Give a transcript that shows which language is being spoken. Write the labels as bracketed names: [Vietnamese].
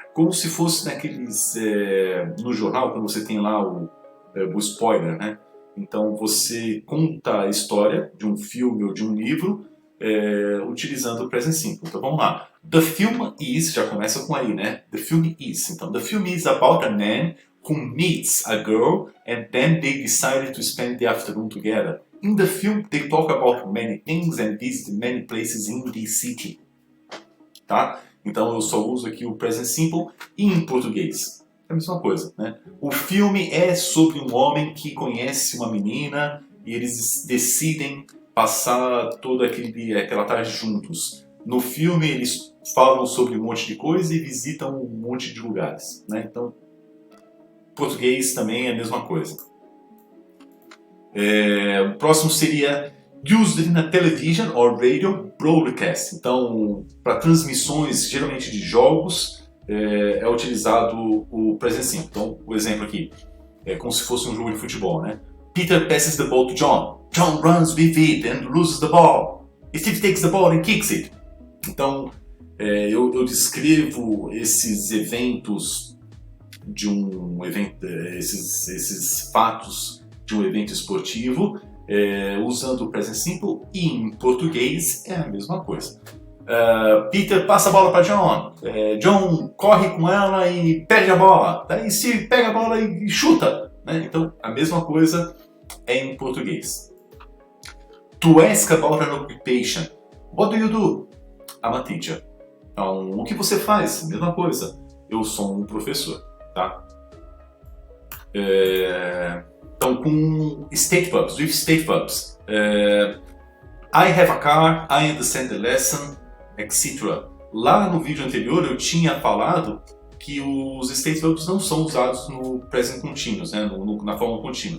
[Portuguese] Como se fosse naqueles... no jornal, quando você tem lá o spoiler, né? Então você conta a história de um filme ou de um livro utilizando o present simple. Então vamos lá. [English] The film is, [Portuguese] já começa com aí, né? [English] The film is. Então, the film is about a man who meets a girl and then they decided to spend the afternoon together. In the film, they talk about many things and visit many places in the city. [Portuguese] Tá? Então eu só uso aqui o present simple e em português. É a mesma coisa, né? O filme é sobre um homem que conhece uma menina e eles decidem passar toda aquela tarde juntos. No filme eles falam sobre um monte de coisa e visitam um monte de lugares, né? Então, português também é a mesma coisa. O próximo seria [English] used in a television or radio broadcast. [Portuguese] Então, para transmissões, geralmente de jogos, é utilizado o present simple. Então, o exemplo aqui é como se fosse um jogo de futebol, né? [English] Peter passes the ball to John. John runs with it and loses the ball. Steve takes the ball and kicks it. [Portuguese] Então, eu descrevo esses eventos de um evento, esses fatos de um evento esportivo usando o present simple e em português é a mesma coisa. Peter passa a bola para John. John corre com ela e perde a bola. Daí Steve pega a bola e chuta. Né? Então, a mesma coisa é em português. [English] To ask about an occupation. What do you do? I'm a teacher. [Portuguese] Então, o que você faz? Mesma coisa. Eu sou um professor. Tá? Então, com [English] state verbs, with state verbs. I have a car, I understand the lesson, etc. [Portuguese] Lá no vídeo anterior eu tinha falado que os state verbs não são usados no present continuous, né? Na forma contínua.